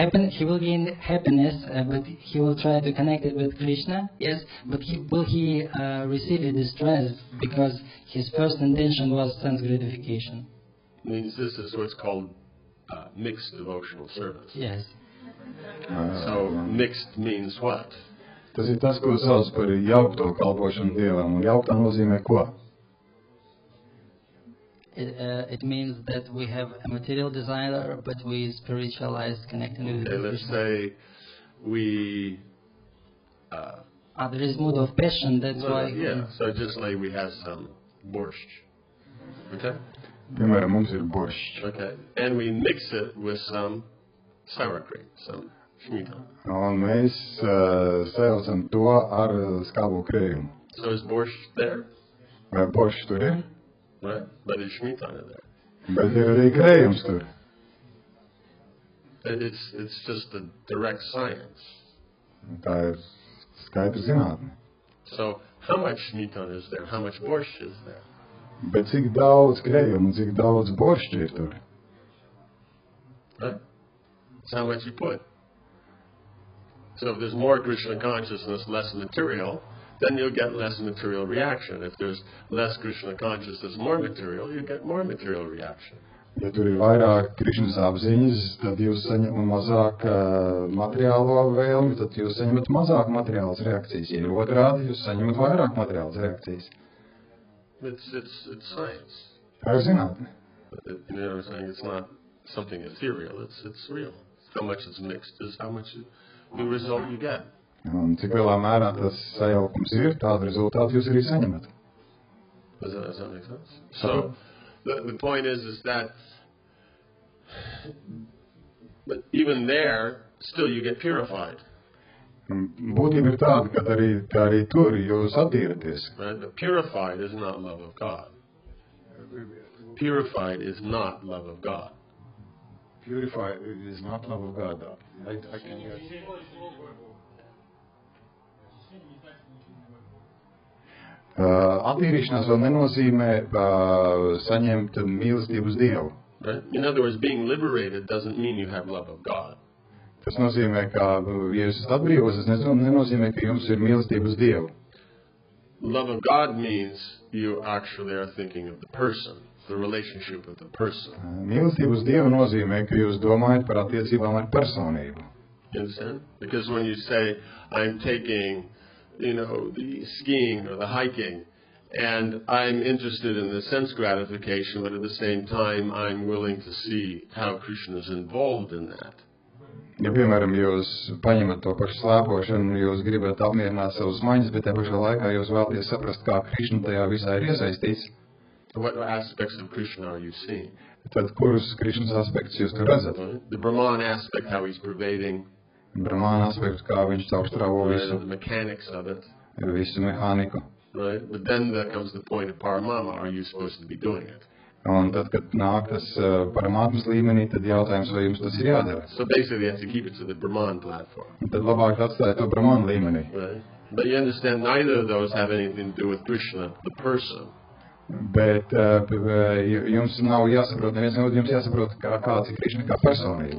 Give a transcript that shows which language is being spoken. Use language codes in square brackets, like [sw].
[en] He will gain happiness, but he will try to connect it with Krishna, yes, but will he receive a distress because his first intention was sense gratification? Means this is what's called mixed devotional service. Yes. So mixed means what? [lv] Tas ir tas, ko sauc par jaukto kalpošanu Dievam, un jauktā nozīmē ko? [en] It means that we have a material desire, but we spiritualize connecting with Okay, let's Krishna. say we... there is mood of passion, that's why... Yeah, so just like we have some borscht. Okay? [lv] Piemēram, mums ir boršs. [en] Okay, and we mix it with some sour cream, some shmita. [lv] Un mēs sajaucam to ar skābo krējumu. [en] So is borscht there? [lv] Vai boršs tur ir? [en] Right, but is shmita there? [lv] Bet ir arī krējums tur. [en] It's just a direct science. [lv] Tā ir skaidra zinātne. [en] So how much shmita is there? How much borscht is there? [lv] Bet cik daudz krējumu un cik daudz boršķi ir tur? [en] Right? That's how much you put. So if there's more Krishna consciousness, less material, then you'll get less material reaction. If there's less Krishna consciousness, more material, you get more material reaction. [lv] Ja tur ir vairāk Krišnas apziņas, tad jūs saņemat mazāk materiālo vēlmi, tad jūs saņemat mazāk materiālas reakcijas. Ja ir otrādi, jūs saņemat vairāk materiālas reakcijas. [en] It's science. [lv] Tā ir zinātne. [en] You know what I'm saying? It's not something ethereal. It's real. How much it's mixed is how much the result you get. [lv] Un cik lielā mērā tas sajaukums ir, tādu rezultātu jūs arī saņemat. [en] Does that make sense? So the point is that but even there, still you get purified. [lv] Būtība ir tāda, ka arī tur jūs attīraties. [en] Right? But purified is not love of God. Purified is not love of God. Purified is not love of God. I can hear. [lv] Attīrīšanās vēl nenozīmē saņemt mīlestību uz Dievu. [en] Right? In other words, being liberated doesn't mean you have love of God. [lv] Tas nozīmē, ka, ja jūs esat atbrīvots, tas nenozīmē, ka jums ir mīlestība uz Dievu. [en] Love of God means you actually are thinking of the person, the relationship with the person. [lv] Mīlestība uz Dievu nozīmē, ka jūs domājat par attiecībām ar personību. [en] You understand? Because when you say, I'm taking, the skiing or the hiking, and I'm interested in the sense gratification, but at the same time, I'm willing to see how Krishna is involved in that. [lv] Ja, piemēram, jūs paņemat to pašu slēpošanu, jūs gribat apmierināt savus maņas, bet te pašā laikā jūs vēlaties saprast, kā Krishna tajā visā ir iesaistīts. [en] What aspects of Krishna are you seeing? [lv] Tad kurus Krishnas aspektus jūs tur redzat? [en] The Brahman aspect, how he's pervading. [lv] Brahmana aspekts, kā viņš caurstrāvo visu. [en] The mechanics of it. [lv] Visu mehāniku. [en] Right? But then there comes the point of paramama. Are you supposed to be doing it? [lv] Un tad, kad nāk tas paramātmas līmenī, tad jautājums, vai jums tas ir jādara. [en] So basically, you have to keep it to the Brahman platform. [lv] Tad labāk atstāt to Brahman līmenī. [en] Right? But you understand, neither of those have anything to do with Krishna, the person. [lv] Bet jums nav jāsaprot, neviens no jums jāsaprot, kāds ir Krishna kā personība.